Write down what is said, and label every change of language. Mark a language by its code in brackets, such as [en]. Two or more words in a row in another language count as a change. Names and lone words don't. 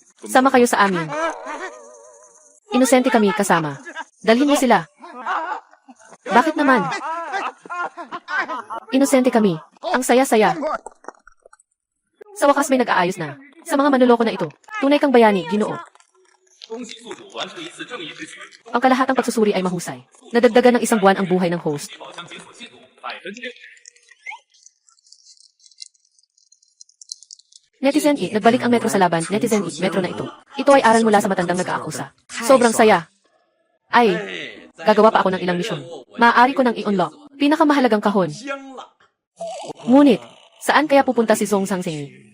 [tl] Sama kayo sa amin. Inosente kami kasama. Dalhin mo sila. Bakit naman? Inosente kami. Ang saya-saya. Sa wakas may nag-aayos na. Sa mga manloloko na ito, tunay kang bayani, Ginoo. [zh] 恭喜宿主完成一次正义之举， [tl] Ang kalahatang pagsusuri ay mahusay. Nadagdagan ng 1 buwan ang buhay ng host. [zh] 宝箱解锁进度100%。 [tl] Netizen E, nagbalik ang Metro sa laban. Netizen E, Metro na ito. Ito ay aral mula sa matandang nag-aakusa. Sobrang saya. Ay, gagawa pa ako ng ilang misyon. Maaari ko nang i-unlock. Pinakamahalagang kahon. Ngunit, saan kaya pupunta si Zhong Sangsengi?